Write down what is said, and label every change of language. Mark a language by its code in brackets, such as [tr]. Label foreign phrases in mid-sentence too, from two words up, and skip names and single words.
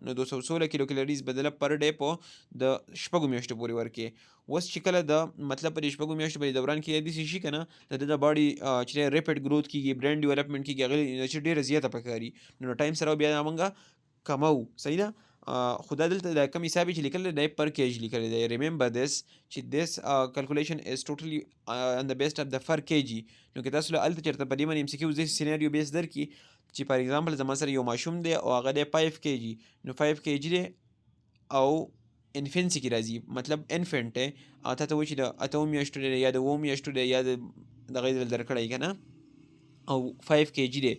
[ps] نو 216 [en] kilo calories [ps] به دله [en] per day [ps] په د شپږو میاشتو پورې ورکړي. اوس چې کله د مطلب په دې شپږو میاشتو په دوران کې داسې شي که نه د ده د باډي چې دی [en] rapid growth [ps] کېږي، [en] brain development [ps] کېږي، هغې انرژي ډېره زیاته پکاري. نو ټایم سره بیا موږ کمو. صحیح ده. خو دا دلته د کم حساب چې لیکلی دی [en] per kg [ps] لیکلی دی. [en] remember this چې this calculation is totally on the basis of the per kg. [ps] نو که تاسو له هلته چېرته په دې باندې MCQ داسې [en] scenario based [ps] درکړي چې [en] for example [ps] زما سره یو ماشوم دی او هغه دی 5 kg. نو 5 kg دی او انفینسي کې راځي، مطلب انفینټ دی، او تا ته وایي چې د 8 میاشتو دی یا د 9 میاشتو دی یا د دغې درکړی که نه، او 5 kg دی.